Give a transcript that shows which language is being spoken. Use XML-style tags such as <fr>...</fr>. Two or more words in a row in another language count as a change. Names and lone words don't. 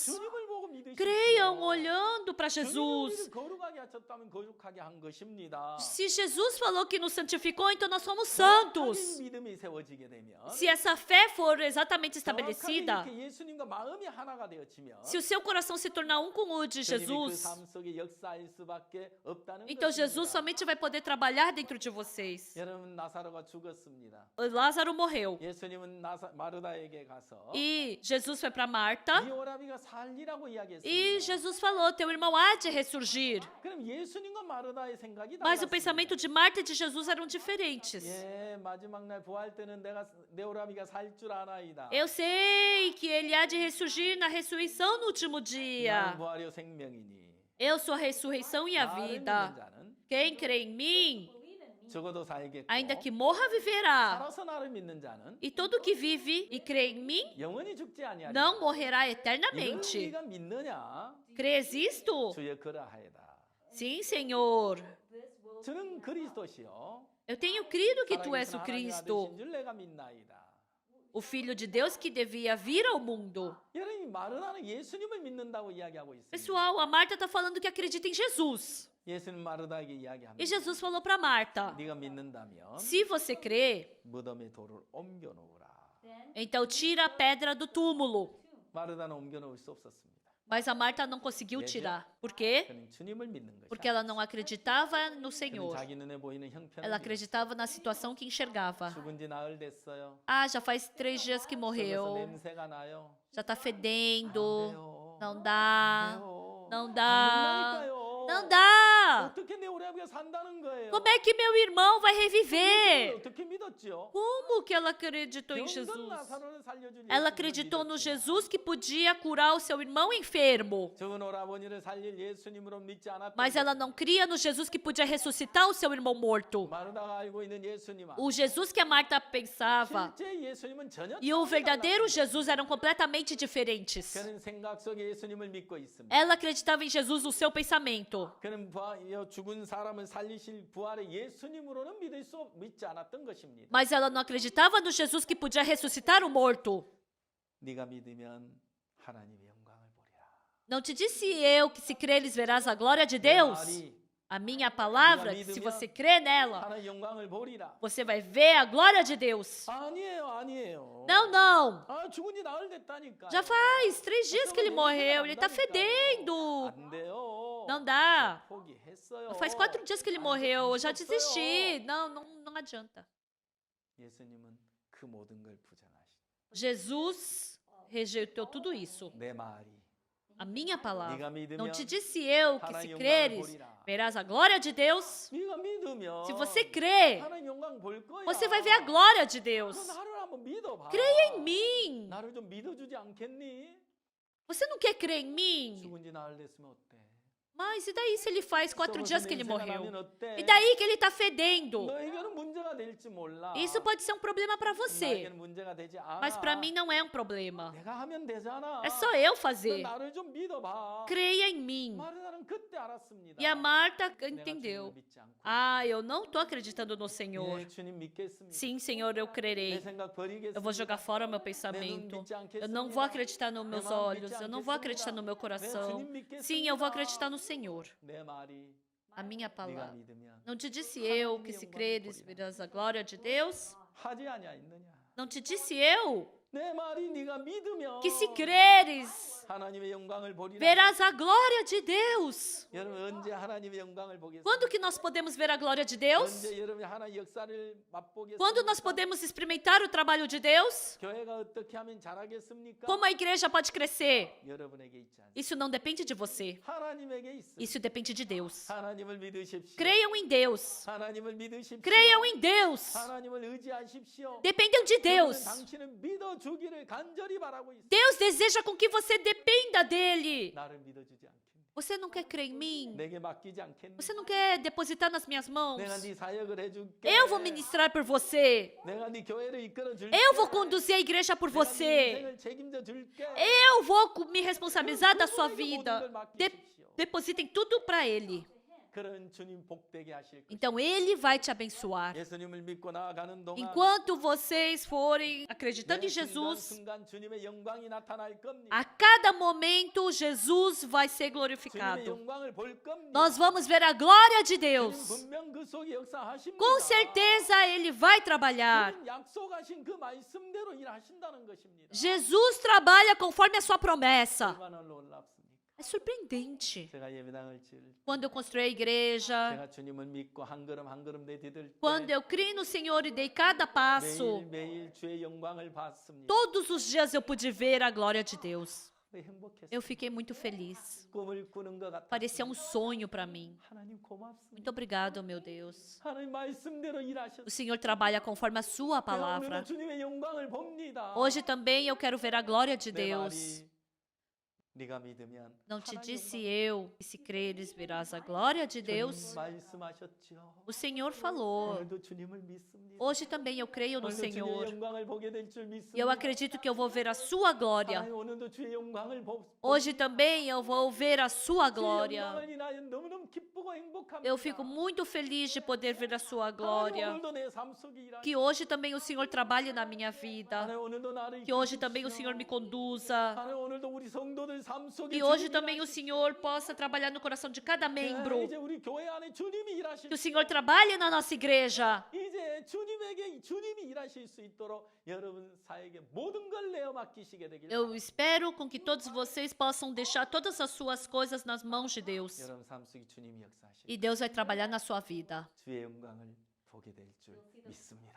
<ko>주님을 보고 믿으십시오.</ko> <pt>Creiam olhando para</pt> <ko>주님이</ko> <pt>Jesus.</pt> <ko>우리를 거룩하게 하셨다면 거룩하게 한 것입니다.</ko> <pt>Se Jesus falou que nos santificou, então nós somos</pt> <ko>정확하게</ko> <pt>santos.</pt> <ko>믿음이 세워지게 되면</ko> <pt>Se essa fé for exatamente</pt> <ko>정확하게</ko> <pt>estabelecida,</pt> <ko>이렇게 예수님과 마음이 하나가 되어지면</ko> <pt>se o seu coração se tornar um com o de</pt> <ko>주님이 그</ko> <pt>Jesus,</pt> <ko>삶 속에 역사할 수밖에 없다는</ko> <pt>então Jesus</pt> <ko>것입니다.</ko> <pt>somente vai poder trabalhar dentro de vocês.</pt> <ko>여러분 나사로가 죽었습니다.</ko> <pt>Lázaro morreu.</pt> <ko>예수님은 마르다에게 가서</ko> <pt>E Jesus foi para Marta.</pt> <ko>이 오라비가 살리라고</ko> <pt>E</pt> <ko>이야기했습니다.</ko> <pt>Jesus falou: teu irmão há de ressurgir.</pt> <ko>그럼 예수님과 마르다의 생각이</ko> <pt>Mas o</pt> <ko>달랐습니다.</ko> <pt>pensamento de Marta e de Jesus eram diferentes.</pt> <ko>예, 마지막 날 부활 때는 내 오라비가 살 줄 아나이다.</ko> <pt>Eu sei que ele há de ressurgir na ressurreição no último</pt> <ko>나는</ko> <pt>dia.</pt> <ko>부활이요 생명이니</ko> <pt>Eu sou a ressurreição e a</pt> <ko>나를 믿는</ko> <pt>vida.</pt> <ko>자는</ko> <pt>Quem crê em mim,</pt> <ko>죽어도 살겠고</ko> <pt>ainda que morra, viverá.</pt> <ko>살아서 나를 믿는 자는</ko> <pt>E todo que vive e crê em mim</pt> <ko>영원히 죽지 아니하리라.</ko> <pt>não morrerá</pt> <ko>이걸</ko> <pt>eternamente.</pt> <ko>우리가 믿느냐?</ko> <pt>Crês isto?</pt> <ko>주여 그러하이다.</ko> <pt>Sim, Senhor.</pt> <ko>저는 그리스도시요</ko> <pt>Eu tenho crido que tu és</pt> <ko>살아계신</ko> <pt>o</pt> <ko>하나님</ko> <pt>Cristo,</pt> <ko>아들이신 줄 내가 믿나이다.</ko> <pt>o Filho de Deus que devia vir ao mundo.</pt> <ko>여러분이 마르다는 예수님을 믿는다고 이야기하고 있습니다.</ko> <pt>Pessoal, a Marta está falando que acredita em Jesus.</pt> <ko>예수님 마르다에게 이야기합니다.</ko> <pt>E Jesus falou para Marta:</pt> <ko>네가 믿는다면</ko> <pt>se você crê,</pt> <ko>무덤의 돌을 옮겨 놓으라.</ko> <pt>então tira a pedra do túmulo.</pt> <ko>마르다는 옮겨 놓을 수 없었습니다.</ko> <pt>Mas a Marta não conseguiu tirar. Por quê?</pt> <ko>그는 주님을 믿는 것이.</ko> <pt>Porque ela não acreditava no</pt> <ko>그는</ko> <pt>Senhor.</pt> <ko>자기 눈에 보이는 형편을</ko> <pt>Ela</pt> <ko>믿었어요.</ko> <pt>acreditava na situação que enxergava.</pt> <ko>죽은 지 나흘 됐어요.</ko> <pt>Ah, já faz 3 dias que</pt> <ko>썩어서</ko> <pt>morreu.</pt> <ko>냄새가 나요.</ko> <pt>Já tá</pt> <ko>안</ko> <pt>fedendo.</pt> <ko>돼요.</ko> <pt>Não</pt> <ko>안</ko> <pt>dá.</pt> <ko>돼요.</ko> <pt>Não</pt> <ko>안</ko> <pt>dá.</pt> <ko>된다니까요.</ko> <pt>Não dá.</pt> <ko>어떻게 내 오라비가 산다는 거예요?</ko> <pt>Como é que meu irmão vai reviver?</pt> <ko>어떻게 믿었죠?</ko> <pt>Como que ela acreditou em</pt> <ko>병든</ko> <pt>Jesus?</pt> <ko>나사로를 살려줄</ko> <pt>Ela</pt> <ko>예수님을</ko> <pt>acreditou no</pt> <ko>믿었지만</ko> <pt>Jesus que podia curar o seu irmão enfermo.</pt> <ko>죽은 오라버니를 살릴 예수님으로 믿지 않았던</ko> <pt>Mas ela não cria no Jesus que podia ressuscitar o seu irmão morto.</pt> <ko>마르다가 알고 있는 예수님</ko> <pt>O Jesus que a Marta pensava</pt> <ko>실제 예수님은 전혀</ko> <pt>e o</pt> <ko>다르지</ko> <pt>verdadeiro</pt> <ko>않았습니다.</ko> <pt>Jesus eram completamente diferentes.</pt> <ko>그는 생각 속에 예수님을 믿고 있습니다.</ko> <pt>Ela acreditava em Jesus no seu pensamento.</pt> <ko>그는 죽은 사람을 살리실 부활의 예수님으로는 믿지 않았던 것입니다.</ko> <pt>Mas ela não acreditava no Jesus que podia ressuscitar o morto.</pt> <ko>네가 믿으면 하나님의 영광을 보리라.</ko> <pt>Não te disse eu que se creres verás a glória de</pt> <ko>내</ko> <pt>Deus?</pt> <ko>말이</ko> <pt>A minha palavra, que se você crê nela,</pt> <ko>하나님의 영광을 보리라.</ko> <pt>você vai ver a glória de Deus.</pt> <ko>아니에요.</ko> <pt>Não, não.</pt> <ko>아, 죽은 지 나흘 됐다니까.</ko> <pt>Já faz 3 dias que ele morreu. Ele tá fedendo.</pt> <ko>안 돼요.</ko> <pt>Não dá.</pt> <ko>포기했어요.</ko> <pt>Faz 4 dias que ele morreu. Eu já desisti. Não adianta.</pt> <ko>예수님은 그 모든 걸 부정하시고</ko> <pt>Jesus rejeitou tudo isso.</pt> <ko>내 말이</ko> <pt>A minha palavra.</pt> <ko>네가 믿으면</ko> <pt>Não te disse eu que</pt> <ko>하나님</ko> <pt>se</pt> <ko>영광을</ko> <pt>creres</pt> <ko>보리라.</ko> <pt>verás a glória de Deus.</pt> <ko>네가 믿으면</ko> <pt>Se você crê,</pt> <ko>하나님 영광 볼 거야.</ko> <pt>você vai ver a glória de Deus.</pt> <ko>너 나를 한번 믿어봐.</ko> <pt>Creia em mim.</pt> <ko>나를 좀 믿어주지 않겠니?</ko> <pt>Você não quer crer em mim?</pt> <ko>죽은 지 나흘 됐으면 어때?</ko> <pt>Mas e daí se ele faz 4 dias que ele</pt> <ko>냄새가</ko> <pt>morreu?</pt> <ko>나면 어때?</ko> <pt>E daí que ele está fedendo?</pt> <ko>너에게는 문제가 될지 몰라.</ko> <pt>Isso pode ser um problema para você.</pt> <ko>나에게는 문제가 되지 않아.</ko> <pt>Mas para mim não é um problema.</pt> <ko>내가 하면 되잖아.</ko> <pt>É só eu</pt> <ko>너</ko> <pt>fazer.</pt> <ko>나를 좀 믿어봐.</ko> <pt>Creia em mim.</pt> <ko>마르다는 그때 알았습니다.</ko> <pt>E a Marta</pt> <ko>내가</ko> <pt>entendeu.</pt> <ko>주님을 믿지 않고</ko> <pt>Ah, eu não estou acreditando no Senhor.</pt> <ko>예, 주님 믿겠습니다.</ko> <pt>Sim, Senhor, eu</pt> <ko>내</ko> <pt>crerei.</pt> <ko>생각 버리겠습니다.</ko> <pt>Eu vou jogar fora meu pensamento. Eu não vou acreditar nos meus olhos. Eu não vou acreditar no meu coração. Sim, eu vou acreditar no Senhor.</pt> <ko>내 말이</ko> <pt>A minha</pt> <ko>네가</ko> <pt>palavra.</pt> <ko>믿으면</ko> <pt>Não te disse eu que se creres verás a glória de Deus?</pt> <ko>하지 아니하였느냐?</ko> <pt>Não te disse eu</pt> <ko>내 말이 네가 믿으면</ko> <pt>que se creres</pt> <ko>하나님의 영광을 보리라.</ko> <pt>verás a glória de Deus.</pt> <ko>여러분 언제 하나님의 영광을 보겠습니까?</ko> <pt>Quando que nós podemos ver a glória de Deus?</pt> <ko>언제 여러분이 하나님의 역사를 맛보겠습니까?</ko> <pt>Quando nós podemos experimentar o trabalho de Deus?</pt> <ko>교회가 어떻게 하면 잘하겠습니까?</ko> <pt>Como a igreja pode crescer?</pt> <ko>여러분에게 있지 않습니까?</ko> <pt>Isso não depende de você.</pt> <ko>하나님에게 있어요.</ko> <pt>Isso depende de Deus.</pt> <ko>하나님을 믿으십시오.</ko> <pt>Creiam em Deus.</pt> <ko>하나님을 믿으십시오.</ko> <pt>Creiam em Deus.</pt> <ko>하나님을 의지하십시오.</ko> <pt>Dependam de Deus.</pt> <ko>당신은 믿어주기를 간절히 바라고 있어요.</ko> <pt>Deus deseja com que você dependa dele.</pt> <ko>나를 믿어주지 않겠니?</ko> <pt>Você não quer crer em mim?</pt> <ko>내게 맡기지 않겠니?</ko> <pt>Você não quer depositar nas minhas mãos?</pt> <ko>내가 네 사역을 해줄게.</ko> <pt>Eu vou ministrar por você.</pt> <ko>내가 네 교회를 이끌어 줄게.</ko> <pt>Eu vou conduzir a igreja por</pt> <ko>내가 네</ko> <pt>você.</pt> <ko>인생을 책임져 줄게.</ko> <pt>Eu vou me responsabilizar da sua</pt> <ko>그분에게 모든</ko> <pt>vida.</pt> <ko>걸 맡기십시오.</ko> <pt>Depositem tudo para ele.</pt> <ko>그런 주님 복되게 하실 것입니다.</ko> <pt>Então ele vai te abençoar.</pt> <ko>예수님을 믿고 나아가는 동안</ko> <pt>Enquanto vocês forem acreditando em</pt> <ko>매</ko> <pt>Jesus,</pt> <ko>순간 주님의 영광이 나타날 겁니다.</ko> <pt>a cada momento Jesus vai ser</pt> <ko>주님의</ko> <pt>glorificado.</pt> <ko>영광을 볼 겁니다.</ko> <pt>Nós vamos ver a glória de</pt> <ko>주님</ko> <pt>Deus.</pt> <ko>분명 그 속에 역사하십니다.</ko> <pt>Com certeza ele vai trabalhar.</pt> <ko>주님 약속하신 그 말씀대로 일하신다는 것입니다.</ko> <pt>Jesus trabalha conforme a sua promessa.</pt> <ko>얼마나 놀랍습니까?</ko> <pt>É surpreendente.</pt> <ko>제가 예배당을 지을 때</ko> <pt>Quando eu construí a igreja,</pt> <ko>제가 주님을 믿고 한 걸음 한 걸음 내디딜</ko> <pt>quando</pt> <ko>때</ko> <pt>eu criei no Senhor e dei cada passo,</pt> <ko>매일매일 주의 영광을 봤습니다.</ko> <pt>todos os dias eu pude ver a glória de Deus.</pt> <ko>행복했어요.</ko> <pt>Eu fiquei muito feliz.</pt> <ko>꿈을 꾸는 것 같아요.</ko> <pt>Parecia um sonho para mim.</pt> <ko>하나님 고맙습니다.</ko> <pt>Muito obrigado, meu Deus.</pt> <ko>하나님 말씀대로 일하셨어요.</ko> <pt>O Senhor trabalha conforme a sua</pt> <ko>내가</ko> <pt>palavra.</pt> <ko>오늘도 주님의 영광을 봅니다.</ko> <pt>Hoje também eu quero ver a glória de</pt> <ko>내</ko> <pt>Deus.</pt> <ko>말이 네가 믿으면</ko> <pt>Não te</pt> <ko>하나님</ko> <pt>disse</pt> <ko>영광-</ko> <pt>eu, que se creres verás a glória de</pt> <ko>주님</ko> <pt>Deus.</pt> <ko>말씀하셨죠.</ko> <pt>O Senhor falou.</pt> <ko>오늘도 주님을 믿습니다.</ko> <pt>Hoje também eu creio no</pt> <ko>오늘도 주의</ko> <pt>Senhor.</pt> <ko>영광을 보게 될 줄 믿습니다.</ko> <pt>E eu acredito que eu vou ver a sua glória.</pt> <ko>하나님 오늘도 주의 영광을</ko> <pt>Hoje também eu vou ver a sua</pt> <ko>주의</ko> <pt>glória.</pt> <ko>영광을 인하여 너무너무 기쁘고 행복합니다.</ko> <pt>Eu fico muito feliz de poder ver a sua glória.</pt> <ko>하나님 오늘도 내 삶 속에 일하시고</ko> <pt>Que hoje também o Senhor trabalhe na minha vida.</pt> <ko>하나님 오늘도 나를</ko> <pt>Que hoje também o</pt> <ko>이끄십시오.</ko> <pt>Senhor me conduza.</pt> <ko>하나님 오늘도 우리 성도들 삶 속에</ko> <pt>Que hoje</pt> <ko>주님이</ko> <pt>também o Senhor possa trabalhar no coração de cada membro.</pt> <ko>이제 우리 교회 안에 주님이 일하실</ko> <pt>Que o Senhor trabalhe na nossa igreja.</pt> <ko>이제 주님에게 주님이 일하실 수 있도록 여러분 사에게 모든 걸 내어 맡기시게 되길</ko> <pt>Eu espero com que todos vocês possam deixar todas as suas coisas nas mãos de Deus.</pt> <ko>여러분 삶 속에 주님이 역사하실</ko> <pt>E Deus vai trabalhar na sua vida.</pt> <ko>주의 영광을 보게 될 줄 믿습니다.</ko>